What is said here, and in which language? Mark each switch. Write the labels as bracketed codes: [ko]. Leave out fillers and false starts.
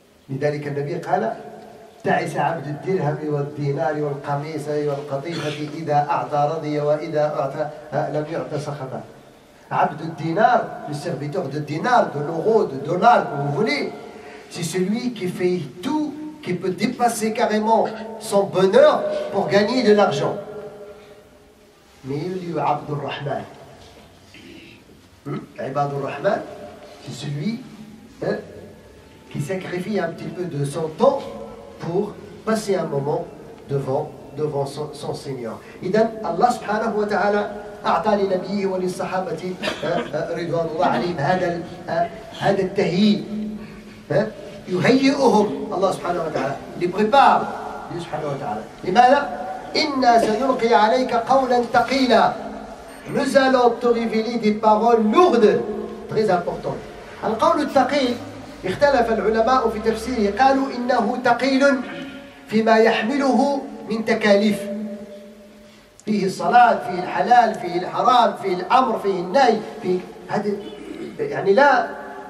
[ar] لذلك النبي قال: تعس عبد الدرهم والدينار والقميص والقطيفة إذا أعطى رضي وإذا أعطى لم يعط سخط. عبد الدينار, [fr] le serviteur de dinar, de l'euro, de dollar, comme vous voulez, c'est celui qui fait tout, qui peut dépasser carrément son bonheur pour gagner de l'argent. Mais il y a Abdur Rahman. Ibadur Rahman, c'est celui qui sacrifie un petit peu de son temps pour passer un moment devant devant son Seigneur. [ar] إذن الله سبحانه وتعالى أعطى لنبيه وللصحابة رضوان الله عليهم هذا التهيئ، يهيئهم الله سبحانه وتعالى، [fr] les prépare [ar] سبحانه وتعالى. لماذا؟ إنا سنلقي عليك قولا ثقيلا. [fr] Nous allons te révéler des paroles lourdes, très importantes. [ar] القول الثقيل اختلف العلماء في تفسيره، قالوا إنه ثقيل فيما يحمله من تكاليف، فيه الصلاة، فيه الحلال، فيه الحرام، فيه الأمر، فيه النهي، فيه هذا يعني لا.